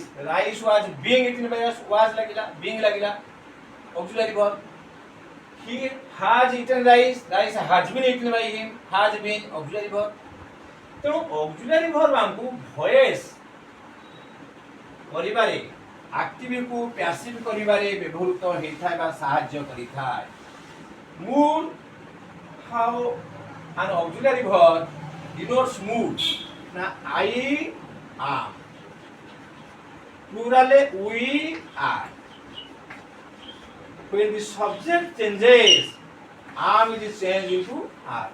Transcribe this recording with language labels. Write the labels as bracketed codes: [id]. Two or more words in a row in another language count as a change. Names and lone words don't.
[en] Rice was being eaten by us. Was lagila, being lagila. Auxiliary verb. he has eaten rice, rice has been eaten by him, has been auxiliary verb. [or] ତେଣୁ [en] auxiliary verb [or] ଆମକୁ voice କରିବାରେ active କୁ passive କରିବାରେ ବ୍ୟବହୃତ ହୋଇଥାଏ ବା ସାହାଯ୍ୟ କରିଥାଏ. [en] Mood, how an auxiliary verb denotes mood. Na I am. Plural we are. When the subject changes, am is changed into are.